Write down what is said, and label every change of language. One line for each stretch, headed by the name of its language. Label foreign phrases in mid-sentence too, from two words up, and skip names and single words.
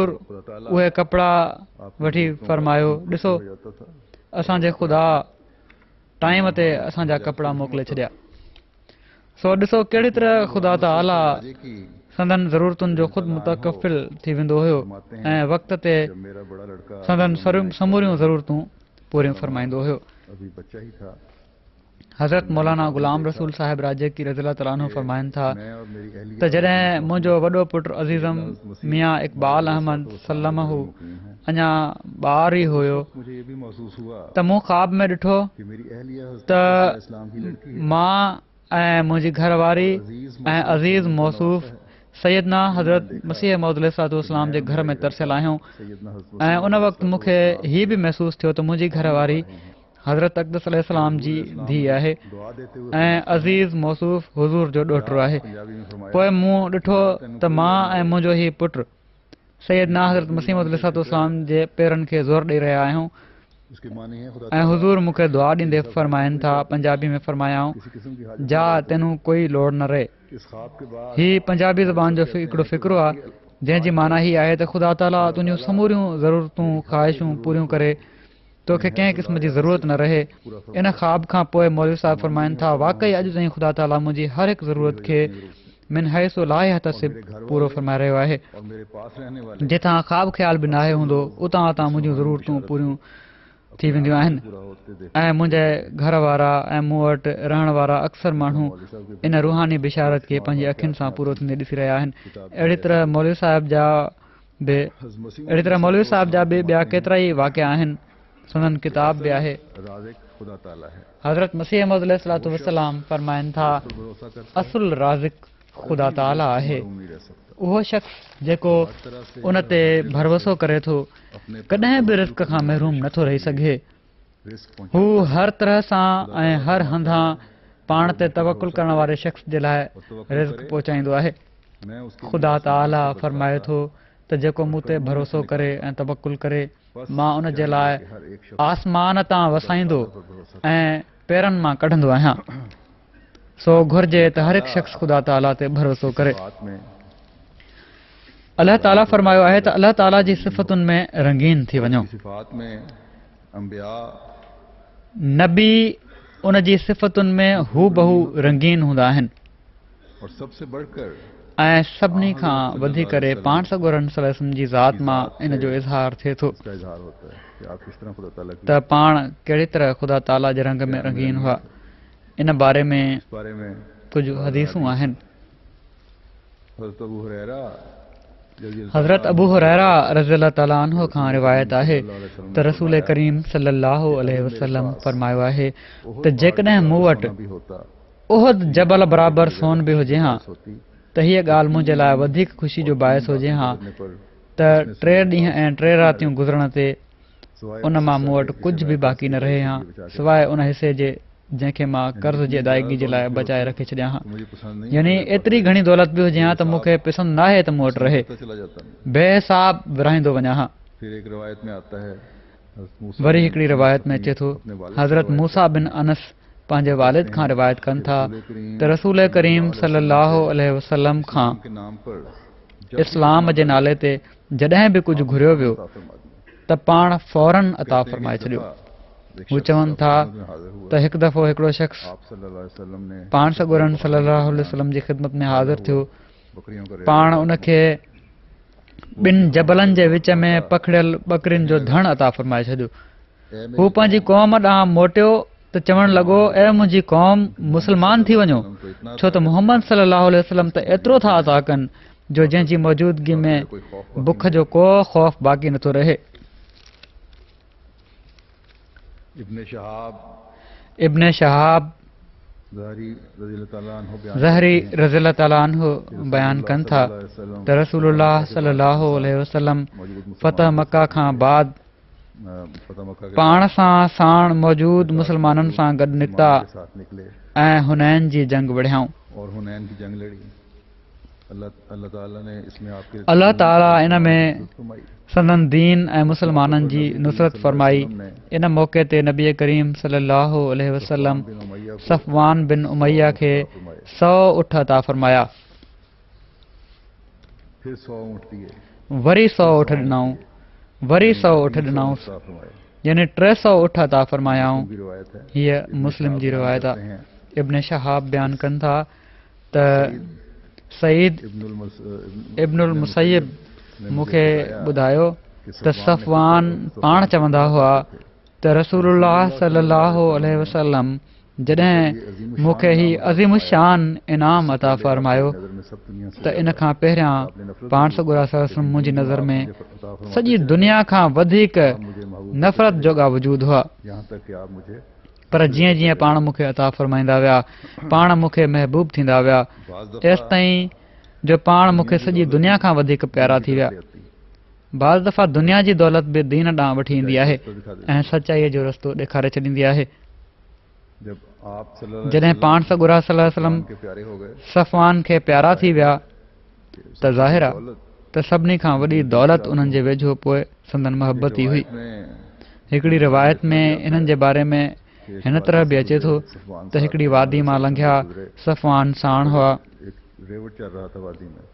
Sindhi: खुदा ताला उहे कपिड़ा वठी फरमायो, ॾिसो
Hindi: हो जाता था।
Sindhi: असांजे ख़ुदा टाइम ते असांजा कपिड़ा मोकिले छॾिया। सो ॾिसो कहिड़ी तरह ख़ुदा ताला
Hindi: राजे की
Sindhi: संदन ज़रूरतुनि जो ख़ुदि मुतकफ़िल थी वेंदो हुयो ऐं वक़्त ते
Hindi: जब मेरा बड़ा लड़का
Sindhi: संदन समूरियूं ज़रूरतूं पूरियूं फरमाईंदो हुयो।
Hindi: अभी बच्चा ही था,
Sindhi: हज़रत मौलाना ग़ुलाम रसूल साहिब राजे की रज़ियल्लाहु ताला अन्हु फरमाइनि था
Hindi: मैं और मेरी अहलिया
Sindhi: त जॾहिं मुंहिंजो वॾो पुटु अज़ीज़म मियां इक़बाल अहमद सल्लमहु अञा ॿार ई हुयो
Hindi: मुझे ये भी महसूस हुआ
Sindhi: त मूं ख्वाब में ॾिठो
Hindi: कि मेरी अहलिया
Sindhi: त
Hindi: इस्लाम की लड़की है।
Sindhi: मां ऐं मुंहिंजी घरवारी ऐं अज़ीज़ मौसूफ़ सैयदना हज़रत मसीह मौद अलैहिस्सलाम जे घर में तरसियल आहियूं। सैयदना हज़रत ऐं उन वक़्तु मूंखे हीअ बि महसूसु थियो त मुंहिंजी घरवारी हज़रत अक़दस अलैहिस्सलाम जी धीउ आहे
Hindi: दुआ देते हुए
Sindhi: ऐं अज़ीज़ मौसूफ़ हुज़ूर जो ॾोहिटो आहे।
Hindi: पंजाबी में फरमाया,
Sindhi: पोइ मूं ॾिठो त मां ऐं मुंहिंजो हीउ पुटु सैयदना हज़रत मसीह मौद अलैहिस्सलाम जे पेरनि खे ज़ोर ॾेई रहिया आहियूं।
Hindi: उसके माने है खुदा
Sindhi: ऐं हुज़ूर मूंखे दुआ ॾींदे फरमाइनि था पंजाबी में फरमायाऊं,
Hindi: किसी किस्म की हाजत
Punjabi: ਜਾ ਤੈਨੂੰ ਕੋਈ ਲੋੜ ਨਾ ਰਹੇ।
Hindi: इस ख्वाब के बाद
Sindhi: हीउ पंजाबी ज़बान जो हिकिड़ो फ़िक्रो आहे जंहिंजी माना हीअ आहे त ख़ुदा ताला तुंहिंजूं समूरियूं ज़रूरतूं ख़्वाहिशूं पूरियूं करे, तोखे कंहिं क़िस्म जी ज़रूरत न रहे। इन ख़्वाब खां पोइ मौलवी साहिब फरमाइनि था, वाक़ई अॼु ताईं ख़ुदा ताला मुंहिंजी हर हिकु ज़रूरत खे
Arabic: مِن حَيثُ لا يَحتَسِب
Sindhi: पूरो फरमाए रहियो आहे।
Hindi: और मेरे पास रहने वाले
Sindhi: जितां ख़्वाब ख़्याल बि नाहे हूंदो उतां उतां मुंहिंजूं ज़रूरतूं पूरियूं थी वेंदियूं आहिनि।
Hindi: पूरा होते देख
Sindhi: ऐं मुंहिंजे घर वारा ऐं मूं वटि रहण वारा अक्सर माण्हू इन रूहानी बिशारत खे पंहिंजी अखियुनि सां पूरो थींदे ॾिसी रहिया आहिनि। अहिड़ी तरह मौलवी साहिब जा बि ॿिया केतिरा ई वाक़िया आहिनि। संदन किताब बि आहे।
Hindi: राज़िक खुदा ताला है।
Sindhi: हज़रत मसीह मौद अलैहिस्सलाम फरमाइनि था,
Hindi: भरोसा करता
Sindhi: असुल राज़िक ख़ुदा ताला आहे।
Hindi: नहीं रह सकता।
Sindhi: उहो शख़्स जेको उन ते भरोसो करे थो कॾहिं बि रिज़्क़ खां महरूम नथो रही सघे। रिस्क हू हर तरह सां ऐं हर हंधां पाण ते तवकुल करण वारे शख़्स जे लाइ रिज़्क़ पहुचाईंदो आहे।
Hindi: मैं उसके
Sindhi: ख़ुदा ताला फरमाए थो त जेको मूं ते भरोसो करे ऐं तवकुल करे मां उन जे लाइ आसमान तां वसाईंदो ऐं पेरनि मां कढंदो आहियां। सो घुर्जे त हर हिकु शख़्स ख़ुदा ताला ते भरोसो करे।
Hindi: बात में
Sindhi: अलाह ताला फरमायो आहे त अलाह ताला जी सिफ़तुनि में रंगीन थी वञो।
Hindi: सिफात में अंबिया
Sindhi: नबी उन जी सिफ़तुनि में हू बहु रंगीन हूंदा आहिनि
Hindi: और सबसे बढ़कर
Sindhi: ऐं सभिनी खां वधी करे पाण सॻोरनि सलम जी ज़ात मां इन जो इज़हार थिए थो
Hindi: इसका इजहार होता है कि आप किस तरह खुदा ताला की
Sindhi: त पाण कहिड़ी तरह ख़ुदा ताला जे रंग में रंगीन हुआ इन बारे में
Hindi: इस बारे में
Sindhi: कुझु हदीसूं आहिनि हज़रत अबू हुरैरा हज़रत अबू हुरैरा रज़ियल्लाहु ताला अन्हु खां रिवायत आहे त रसूल करीम सल्लल्लाहु अलैहि वसल्लम फरमायो आहे त जेकॾहिं मूं वटि
Hindi: भी होता
Sindhi: उहद जबल बराबरि सोन बि हुजे हा
Hindi: होती
Sindhi: त हीअ ॻाल्हि मुंहिंजे लाइ वधीक ख़ुशी जो बाहिस हुजे हा पर त 3 ॾींहं ऐं 3 रातियूं गुज़रण ते सवाइ उन मां मूं वटि कुझु बि बाक़ी न रहे हा सवाइ उन हिसे जे जंहिंखे मां कर्ज़ जी अदायगी जे लाइ बचाए रखे छॾियां हा
Hindi: मुझे पसंद नहीं
Sindhi: यानी एतिरी घणी दौलत बि हुजे हा त मूंखे पसंदि न आहे त मूं वटि रहे
Hindi: पता चला जाता नहीं
Sindhi: बेहिसाब विरहाईंदो वञा हा
Hindi: फिर एक रवायत में आता है हज़रत मूसा
Sindhi: वरी बिन हिकिड़ी अनस
Hindi: रिवायत में अपनी-
Sindhi: अचे थो
Hindi: अपने वालिद से हज़रत रवायत
Sindhi: मूसा बिन अनस पंहिंजे वालिद खां रिवायत कनि था त रसूल करीम सल्लल्लाहु अलैहि वसल्लम खां
Hindi: के नाम पर
Sindhi: इस्लाम जे नाले ते जॾहिं बि कुझु घुरियो वियो
Hindi: अता फरमा दिया।
Sindhi: त पाण फौरन अता
Hindi: कहते हैं कि
Sindhi: फरमाए
Hindi: इस
Sindhi: छॾियो
Hindi: दफ़ा एक
Sindhi: हू
Hindi: शख्स
Sindhi: चवनि था
Hindi: आपकी खिदमत में हाज़िर हुआ।
Sindhi: त हिकु दफ़ो हिकिड़ो शख़्स
Hindi: आप सल्लल्लाहु अलैहि वसल्लम ने
Sindhi: पाण सॻोरन सल्लल्लाहु अलैहि वसल्लम जी ख़िदमत में हाज़िर थियो
Hindi: बकरियों का
Sindhi: पाण उनखे ॿिनि जबलनि जे विच में पखड़ियल ॿकरियुनि जो धण अता फरमाए छॾियो हू पंहिंजी क़ौम ॾांहुं मोटियो त चवणु लॻो ऐं मुंहिंजी क़ौम मुस्लमान थी वञो छो त मुहम्मद सल्लल्लाहु अलैहि वसल्लम त एतिरो था अता कनि जो जंहिंजी मौजूदगी में बुख जो को ख़ौफ़ बाक़ी नथो रहे
Hindi: इब्न शहाब इब्न शहाब ज़हरी रज़ियल्लाहु ताला अन्हु बयान ज़हरी करते हैं
Sindhi: रज़ियल्लाहु ताला अन्हु बयानु कनि था त रसूलुल्लाह सल्लल्लाहु अलैहि वसल्लम फतह मक्का खां बाद
Hindi: फतह मक्का के
Sindhi: पाण सां साण मौजूद मुसलमाननि सां गॾु निकिता
Hindi: के साथ निकले
Sindhi: ऐं हुनैन जी जंग विढ़ियाऊं
Hindi: और हुनैन की जंग लड़ी अल्लाह ताला ने इसमें आपके अल्लाह ताला इन में फरमाई।
Sindhi: संदन दीन ऐं मुसलमाननि जी नुसरत फरमाई इन मौक़े ते नबी करीम सल्लल्लाहु अलैहि वसल्लम
Hindi: बिन उमैया को
Sindhi: सफ़वान बिन उमैया खे 100 ऊठ अता फरमाया
Hindi: फिर 100 ऊँट दिए
Sindhi: वरी 100 ऊठ ॾिनऊं वरी 100 ऊठ ॾिनऊंसि
Hindi: अता फरमाए।
Sindhi: यानी 300 ऊठ अता फरमायाऊं
Hindi: की रिवायत है
Sindhi: हीअ मुस्लिम जी रिवायत
Hindi: करते
Sindhi: आहे
Hindi: हैं
Sindhi: इब्न शहाब बयानु कनि था त सईद इब्नुल मुसैब मूंखे ॿुधायो त सफ़वान पाण चवंदा हुआ त रसूलुल्लाह सल्लल्लाहु अलैहि वसल्लम जॾहिं मूंखे ही अज़ीम शान इनाम अता फरमायो
Hindi: नजर में सब दुनिया से
Sindhi: त इन खां पहिरियां पाण सॻुरा सल्लल्लाहु मुंहिंजी नज़र में सॼी दुनिया खां वधीक
Hindi: मुझे महबूब
Sindhi: नफ़रत जोगा वजूद हुआ
Hindi: यहाँ तक कि आप मुझे
Sindhi: पर जीअं जीअं पाण मूंखे अता फरमाईंदा विया पाण मूंखे महबूब थींदा विया बाज़ तेसि ताईं जो पाण मूंखे सॼी दुनिया खां वधीक प्यारा थी विया दफ़ा बाज़ दफ़ा दुनिया जी दौलत बि दीन ॾांहुं वठी ईंदी आहे ऐं सचाईअ जो रस्तो ॾेखारे छॾींदी आहे
Hindi: जब आप सल्लल्लाहु
Sindhi: जॾहिं पाण सॻुरा सल्लल्लाहु अलैहि वसल्लम
Hindi: के प्यारे हो गए
Sindhi: सफ़वान खे प्यारा थी विया त ज़ाहिर आहे दौलत त सभिनी खां वॾी दौलत उन्हनि जे वेझो पोइ संदन मोहबत ई हुई में हिकिड़ी रिवायत में इन्हनि जे बारे में हिन तरह बि अचे थो त हिकिड़ी वादी मां लंघिया सफ़वान साण हुआ
Hindi: एक रेवट चल रहा था वादी में